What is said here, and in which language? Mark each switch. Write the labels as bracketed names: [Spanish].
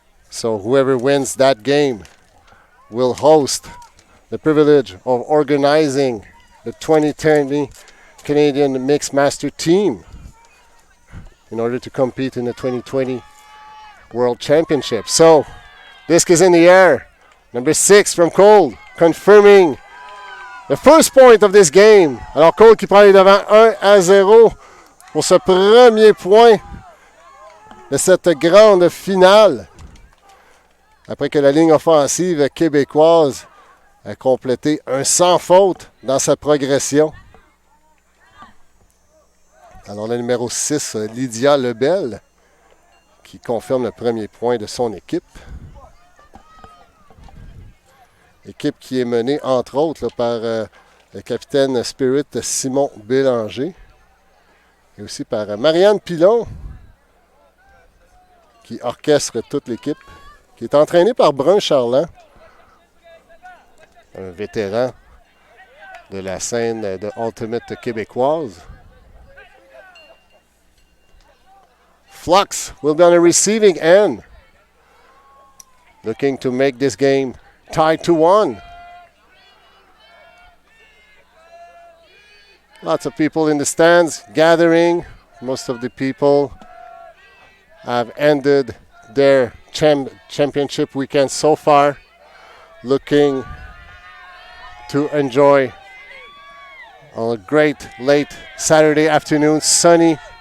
[English] So whoever wins that game will host the privilege of organizing the 2020 Canadian Mixed Master team in order to compete in the 2020 World Championship. So, disc is in the air. Number 6 from Qold, confirming the first point of this game. [French] Alors Qold qui prend les devants 1-0 pour ce premier point de cette grande finale. Après que la ligne offensive québécoise a complété un sans faute dans sa progression. Alors le numéro 6, Lydia Lebel, qui confirme le premier point de son équipe. Équipe qui est menée, entre autres, là, par le capitaine Spirit Simon Bélanger. Et aussi par Marianne Pilon, qui orchestre toute l'équipe, qui est entraînée par Brun Charland, un vétéran de la scène de Ultimate québécoise. [English] Flux will be on the receiving end, looking to make this game tied to 1. Lots of people in the stands gathering. Most of the people have ended their championship weekend so far, looking to enjoy a great late Saturday afternoon. Sunny.